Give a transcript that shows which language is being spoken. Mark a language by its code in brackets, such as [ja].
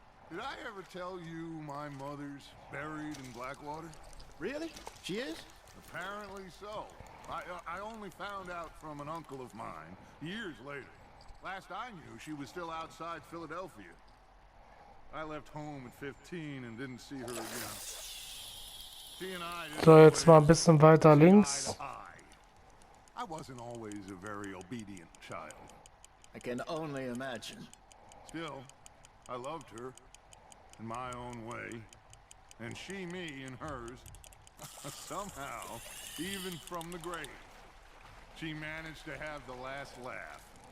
[en] Did I ever tell you my mother's buried in Blackwater? Really? She is? Apparently so. I only found out from an uncle of mine years later. Last I knew, she was still outside Philadelphia. I left home at 15 and didn't see her again. She and I didn't [de] So, jetzt mal ein bisschen weiter links. [en] I wasn't always a very obedient child. I can only imagine. Still, I loved her in my own way, and she me in hers. Somehow, even from the grave, she managed to have the last laugh.